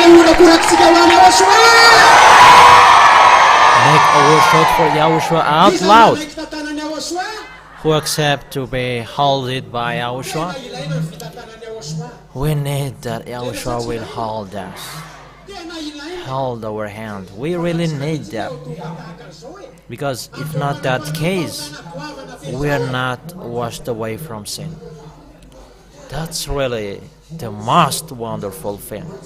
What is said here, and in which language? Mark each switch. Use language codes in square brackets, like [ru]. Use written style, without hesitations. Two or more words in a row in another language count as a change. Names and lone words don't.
[mg] koraksika ho an'i Yahoshua. [en] Make our shout for Yahushua out [mg] Iza [en] loud. [mg] manaiky tantanan'i Yahoshua. [en] Who accept to be held by Yahushua? [mg] Ilaina ny fitantanan'i Yahoshua. [en] We need that Yahushua will hold us, [mg] Tena ilaina. [en] hold our hand. We really need that, because if not that case, we are not washed away from sin. That's really the most wonderful thing.